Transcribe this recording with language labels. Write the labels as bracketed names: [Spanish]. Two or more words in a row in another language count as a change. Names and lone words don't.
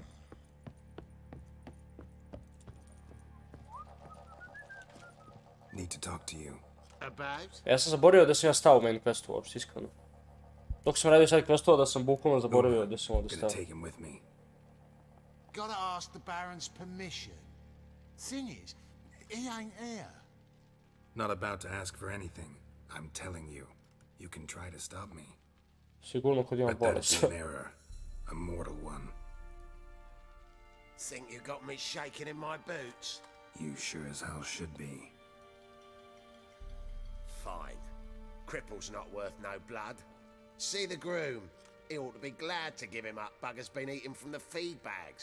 [Bosnian] Ja sam zaboravio da sam ja stao u [English] main questu [Bosnian] uopšte, iskreno. Dok sam radio sad questova da sam bukvalno zaboravio da sam ovdje stao. [English] Gotta ask the Baron's permission. Thing is, he ain't here. Not about to ask for anything. I'm telling you. You can try to stop me. [Bosnian] Sigurno kod imam [English] But that'd [Bosnian] bolest. [English] be an error. A mortal one. Think you got me shaking in my boots? You sure as hell should be. Fine. Cripple's not worth no blood. See the groom. He ought to be glad to give him up. Bugger's been eating from the feed bags.